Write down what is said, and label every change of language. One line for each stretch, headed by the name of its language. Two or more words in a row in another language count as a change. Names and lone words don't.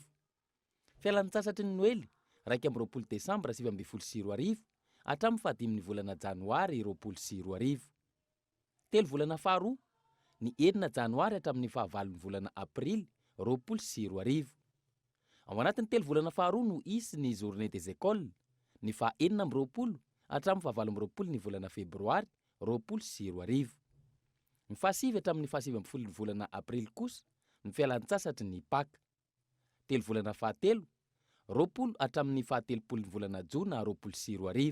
Malagasy: Fialan-tsasatry ny noely 1 desambra 2020 hatramin'ny 15 volana janoary 2020. 3 volana faharoa ny 9 janoary hatramin'ny 9 volana aprily 2020. Ao anatin'ny 3 volana faharoa no isy ny
French: journée des écoles
Malagasy: ny 9 hatramin'ny 17 ny volana febroary 2020. Ny 7 hatramin'ny 17 ny volana aprily kosa ny fialan-tsasatry ny Pâques. 3 volana fahatelo 20 hatramin'ny 17 ny volana jona 2020.